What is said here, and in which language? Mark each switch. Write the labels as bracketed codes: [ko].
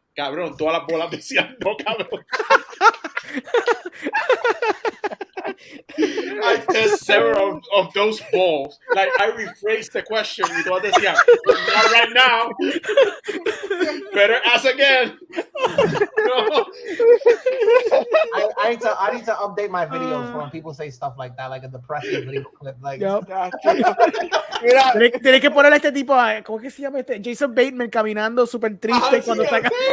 [es] Cabrón, todas las bolas decían no, cabrón. [en] I test several of those balls. Like, I rephrased the question [es] y todas decían, [en] not right now. Better ask again. No. I need to update my videos when people say stuff like that, like a depressing video clip. Like, [es] Tienes que ponerle a este tipo, ¿cómo que se llama este? Jason Bateman caminando súper triste cuando está acá.